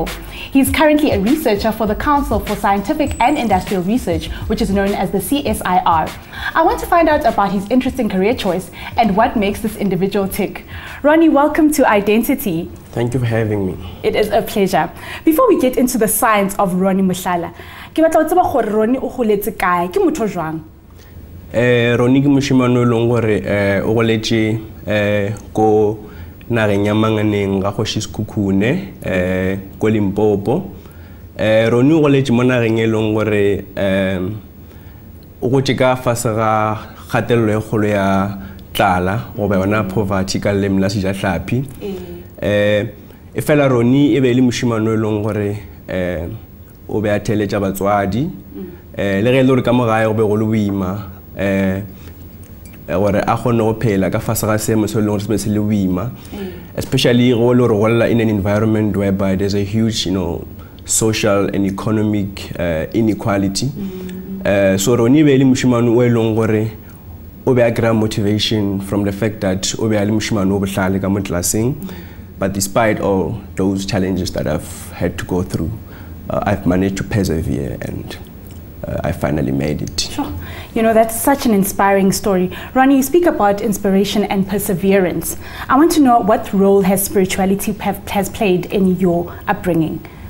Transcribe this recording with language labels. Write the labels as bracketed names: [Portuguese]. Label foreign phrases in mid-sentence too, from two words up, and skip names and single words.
[English] He is currently a researcher for the Council for Scientific and Industrial Research, which is known as the CSIR. I want to find out about his interesting career choice and what makes this individual tick. Ronny, welcome to Identity. Thank you for having me. It is a pleasure. Before we get into the science of Ronny Mohlala, [Southern Sotho] ke batla ho tseba gore Ronny o goletse kae? Ke motho jwang? [Northern Sotho] Ronny ke moshimane o gore o goletse ko nageng ya Manganeng ga Kgoshi Sekhukhune ko Limpopo. Ronny o goletse mo nageng e leng gore o gotse ka fase ga kgatelelo e kgolo ya tlala go ba yona poverty ka leleme la sejatlhapi. E fela Ronny e be le moshimane o leng gore o be a theletša batswadi le ge le gore ka mogae go be go le boima gore a kgone go phela ka fase ga seemo se e leng gore se be se le boima, especially go le gore golela [English] in an environment whereby there's a huge social and economic inequality. [Northern Sotho] So Ronny be le moshimane o e leng gore o be a kry [English] motivation from the fact that [Northern Sotho] o be a le moshimane o bohlale ka mo tlelaseng. [English] But despite all those challenges that I've had to go through, I've managed to persevere and I finally made it. Sure. You know, that's such an inspiring story. Ronny, you speak about inspiration and perseverance. I want to know what role has spirituality has played in your upbringing?